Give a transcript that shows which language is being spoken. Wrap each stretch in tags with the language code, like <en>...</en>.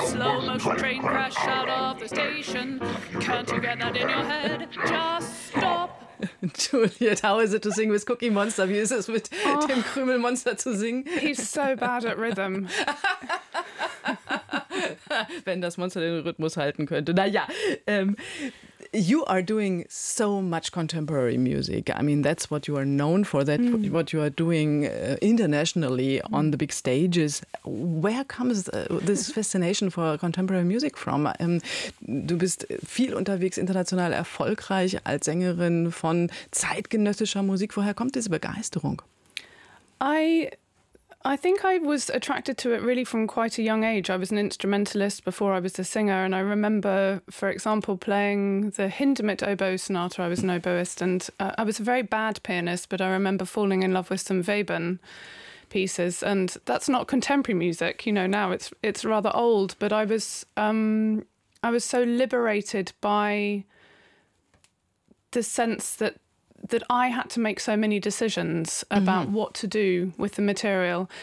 <en>Slow motion train crash out of the station. Can't you get that in your head? Just stop. Juliet, how is it to sing with Cookie Monster?</en> <de>Wie ist es mit dem Krümelmonster zu singen?</de> <en>He's so bad at rhythm.</en> <de>Wenn das Monster den Rhythmus halten könnte.</de> <en>Naja, you are doing so much contemporary music. I mean, that's what you are known for, what you are doing internationally on the big stages. Where comes this fascination for contemporary music from?</en> <de>Du bist viel unterwegs, international erfolgreich als Sängerin von zeitgenössischer Musik. Woher kommt diese Begeisterung?</de> <en>I think I was attracted to it really from quite a young age. I was an instrumentalist before I was a singer, and I remember, for example, playing the Hindemith oboe sonata. I was an oboist, and I was a very bad pianist, but I remember falling in love with some Webern pieces, and that's not contemporary music, you know, now it's rather old, but I was so liberated by the sense that I had to make so many decisions about what to do with the material.</en>